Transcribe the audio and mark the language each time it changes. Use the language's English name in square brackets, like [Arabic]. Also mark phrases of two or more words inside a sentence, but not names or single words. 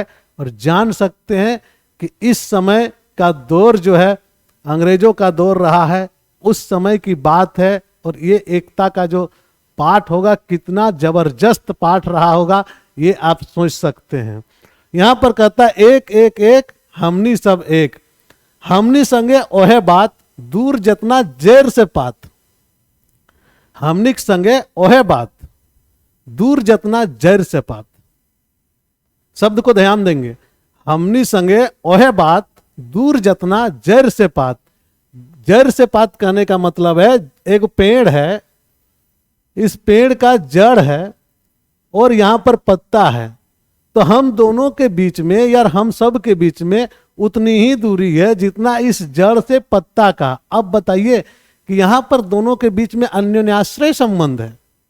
[Hindi] और जान सकते हैं कि इस समय का दौर जो है अंग्रेजों का दौर रहा है, उस समय की बात है। और ये एकता का जो पाठ होगा, कितना जबरदस्त पाठ रहा होगा, ये आप सोच सकते हैं। यहां पर कहता है एक एक एक [Sadri] हमनी सब एक। हमनी संगे ओहे बात, दूर जतना जैर से पात। हमनी संगे ओहे बात, दूर जतना जैर से पात। [Hindi] शब्द को ध्यान देंगे। [Sadri] हमनी संगे ओहे बात, दूर जतना जैर से पात। [Hindi] जड़ से पात कहने का मतलब है, एक पेड़ है, इस पेड़ का जड़ है और यहां पर पत्ता है। तो हम दोनों के बीच में या हम सब के बीच में उतनी ही दूरी है जितना इस जड़ से पत्ता का। अब बताइए कि यहां पर दोनों के बीच में अन्योन्याश्रय संबंध है।